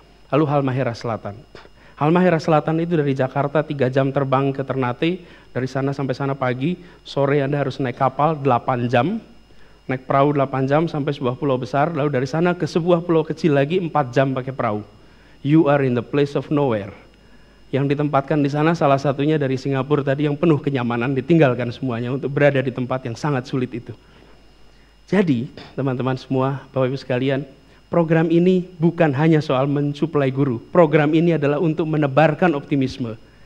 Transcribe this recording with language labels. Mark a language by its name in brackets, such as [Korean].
[Indonesian] Lalu Halmahera Selatan. Halmahera Selatan itu dari Jakarta 3 jam terbang ke Ternate, dari sana sampai sana pagi, sore Anda harus naik kapal 8 jam, naik perahu 8 jam sampai sebuah pulau besar, lalu dari sana ke sebuah pulau kecil lagi 4 jam pakai perahu. [English] You are in the place of nowhere. [Indonesian] Yang ditempatkan di sana salah satunya dari Singapura tadi yang penuh kenyamanan, ditinggalkan semuanya untuk berada di tempat yang sangat sulit itu. Jadi teman-teman semua, Bapak Ibu sekalian, program ini bukan hanya soal mensuplai guru. Program ini adalah untuk menebarkan optimisme.